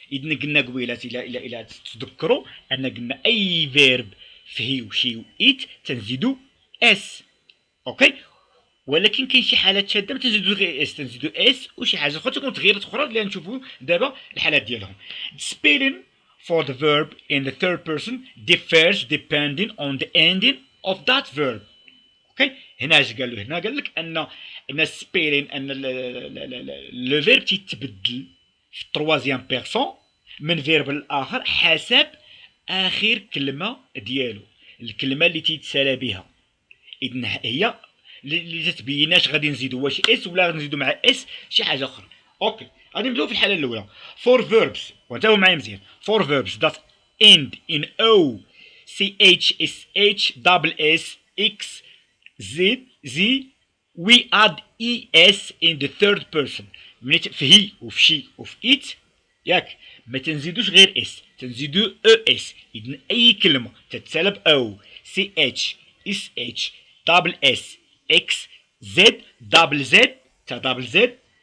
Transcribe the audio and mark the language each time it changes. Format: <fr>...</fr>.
<ar>اذا قلنا قبيله الى تتذكروا ان قلنا اي فيرب في هي وشي وايت تنزيدو اس. اوكي. ولكن كاين شي حالات شاده ما تنزيدو غير اس تنزيدو اس وشي حاجه اخرى تكون تغييرات اخرى اللي نشوفوا دابا الحالات ديالهم.</ar> <en>spelling for the verb in the third person differs depending on the ending of that verb.</en> <ar>اوكي. هنا اش قال له؟ هنا قال لك ان السبيلين ان لو فيرب تيتبدل في التروازيام بيرسون من فيرب للاخر حسب اخر كلمه ديالو الكلمه اللي تيتسالى بها. اذن هي اللي تتبيناش غادي نزيدو واش اس ولا غادي نزيدو مع اس شي حاجه اخرى. اوكي. غادي نبداو في الحاله الاولى.</ar> <en>for verbs</en> <ar>وانتبهوا معايا مزيان.</ar> <en>for verbs that end in o ch sh double s x z we add es in the third person.</en> <ar>ملي في هي وفي شي وفي ات ياك ما تنزيدوش غير اس تنزيدو او اس. اذن اي كلمه تتسالى ب او سي اتش اس اتش دبل اس اكس زد دبل زد تا دبل زد.</ar>